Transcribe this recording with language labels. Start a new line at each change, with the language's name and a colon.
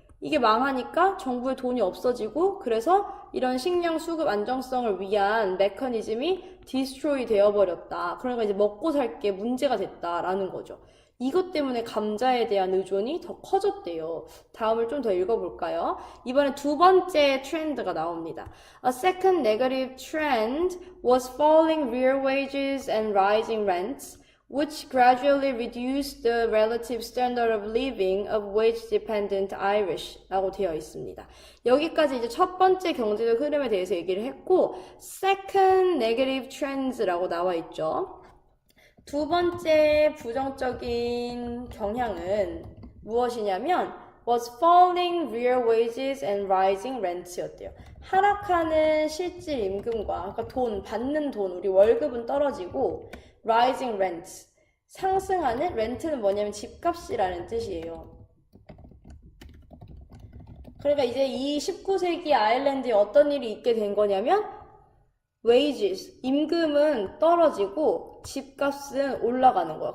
Korean: 이게 망하니까 정부의 돈이 없어지고, 그래서 이런 식량 수급 안정성을 위한 메커니즘이 디스트로이 되어버렸다. 그러니까 이제 먹고 살 게 문제가 됐다라는 거죠. 이것 때문에 감자에 대한 의존이 더 커졌대요. 다음을 좀 더 읽어볼까요? 이번에 두 번째 트렌드가 나옵니다.
English: A second negative trend was falling real wages and rising rents, which gradually reduced the relative standard of living of wage-dependent Irish
Korean: 라고 되어 있습니다. 여기까지 이제 첫 번째 경제적 흐름에 대해서 얘기를 했고,
English: second negative trends
Korean: 라고 나와 있죠. 두 번째 부정적인 경향은 무엇이냐면
English: was falling real wages and rising rents였대요.
Korean: 하락하는 실질 임금과, 그러니까 돈, 받는 돈, 우리 월급은 떨어지고,
English: rising rents,
Korean: 상승하는, 렌트는 뭐냐면 집값이라는 뜻이에요. 그러니까 이제 이 19세기 아일랜드에 어떤 일이 있게 된 거냐면 wages, 임금은 떨어지고 집값은 올라가는 거야.